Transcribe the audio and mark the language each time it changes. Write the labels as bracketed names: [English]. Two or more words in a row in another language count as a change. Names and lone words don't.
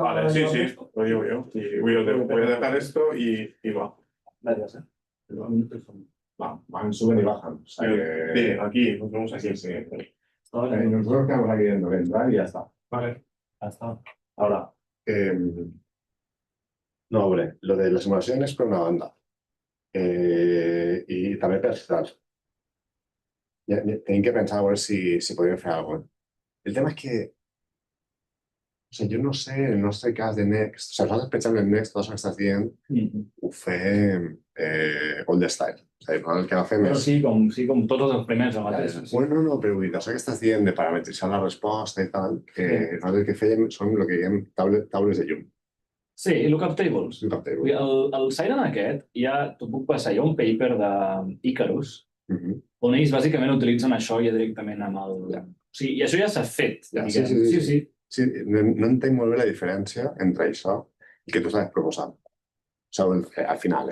[Spanish] Vale, sí, sí, lo digo yo. Y voy a dejar esto y va. Gracias. Van, suben y bajan. O sea Sí, que... aquí, nos vemos aquí. Sí. Nosotros quedamos aquí dentro, entrar y ya está. Vale. Hasta. Ahora, no, hombre, lo de la simulación es [Catalan] per una banda. I també per citats. Tenim que pensar a veure si podem fer alguna cosa. El tema és que, o sigui, jo no sé, en el nostre cas de Next, o sigui, nosaltres pensem en Next, tot això que estàs dient, ho fem [English] old style. [Catalan] O sigui, el que fem és... Sí, com tots els experiments al mateix. Bueno, no, però vull dir, això que estàs dient de parametritzar la resposta i tal, que nosaltres el que fèiem són el que diem taules de llum. Sí, [English] lookup tables. Lookup table. [Catalan] El Siren aquest, t'ho puc passar, hi ha un paper d'Icarus, on ells bàsicament utilitzen això ja directament amb el... Sí, i això ja s'ha fet. Sí, no entenc molt bé la diferència entre això i que tu estàs proposant. O sigui, al final,